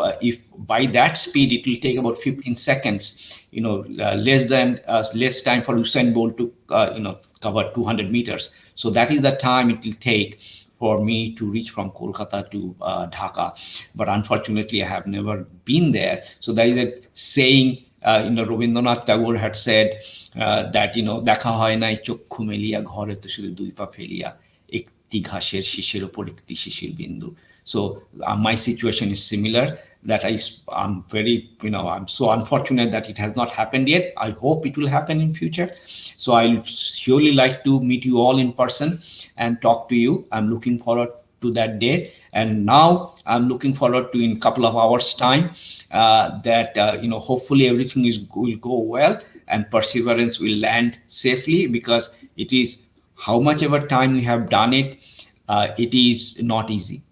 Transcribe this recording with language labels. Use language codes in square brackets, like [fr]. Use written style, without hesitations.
[en] If by that speed it will take about 15 seconds, less time for Usain Bolt to cover 200 meters. So that is the time it will take for me to reach from Kolkata to Dhaka. But unfortunately, I have never been there. So there is a saying, Rabindranath Tagore had said that, [bn] দেখা হয় নাই চক্ষু মেলিয়া ঘরে তো শুধু দুই পা ফেলিয়া একটি ঘাসের শীষের উপর একটি শিশির বিন্দু. [en] So my situation is similar, that I'm very, I'm so unfortunate that it has not happened yet. I hope it will happen in future. So I'll surely like to meet you all in person and talk to you. I'm looking forward to that day. And now I'm looking forward to, in a couple of hours time, that, hopefully everything will go well and Perseverance will land safely, because it is, how much ever time we have done it, it is not easy.